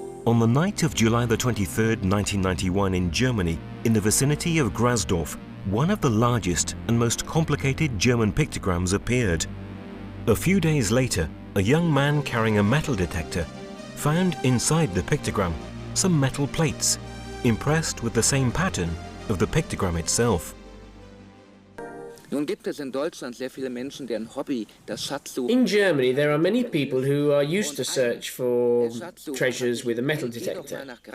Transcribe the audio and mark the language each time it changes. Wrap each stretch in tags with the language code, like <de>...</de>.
<en>On the night of July the 23rd, 1991 in Germany, in the vicinity of Grasdorf, one of the largest and most complicated German pictograms appeared. A few days later, a young man carrying a metal detector found inside the pictogram some metal plates, impressed with the same pattern of the pictogram itself.</en> <de>Nun gibt es in Deutschland sehr viele Menschen, deren Hobby das Schatzsuchen.</de> <en>In Germany, there are many people who are used to search for treasures with a metal detector.</en>